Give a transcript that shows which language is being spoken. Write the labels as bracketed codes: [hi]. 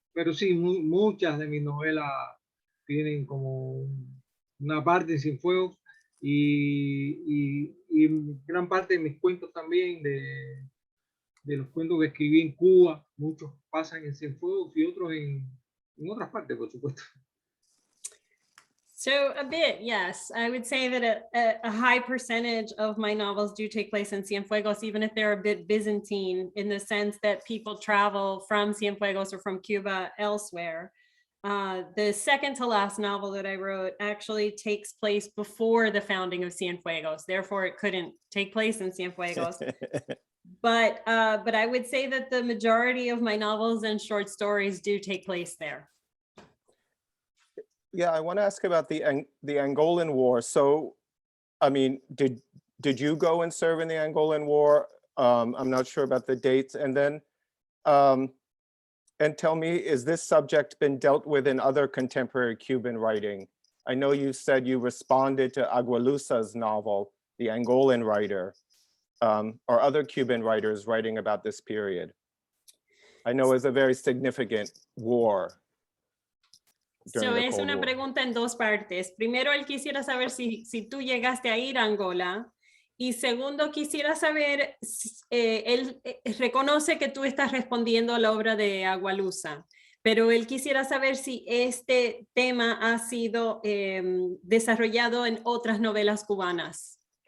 [es] pero sí, muchas de mis novelas tienen como una parte en Cienfuegos y gran parte de mis cuentos también, de los cuentos que escribí en Cuba, muchos pasan en Cienfuegos y otros en otras partes, por supuesto. [en] So a bit, yes. I would say that a high percentage of my novels do take place in Cienfuegos, even if they're a bit Byzantine in the sense that people travel from Cienfuegos or from Cuba elsewhere. The second to last novel that I wrote actually takes place before the founding of Cienfuegos. Therefore, it couldn't take place in Cienfuegos. But I would say that the majority of my novels and short stories do take place there. Yeah, I want to ask about the Angolan War. So, I mean, did you go and serve in the Angolan War? I'm not sure about the dates. And then, and tell me, is this subject been dealt with in other contemporary Cuban writing? I know you said you responded to Agualusa's novel, The Angolan Writer, or other Cuban writers writing about this period. I know it's a very significant war. [es] So es una pregunta en dos partes. Primero, él quisiera saber si tú llegaste a ir a Angola. Y segundo, quisiera saber, él reconoce que tú estás respondiendo a la obra de Agualusa, pero él quisiera saber si este tema ha sido desarrollado en otras novelas cubanas.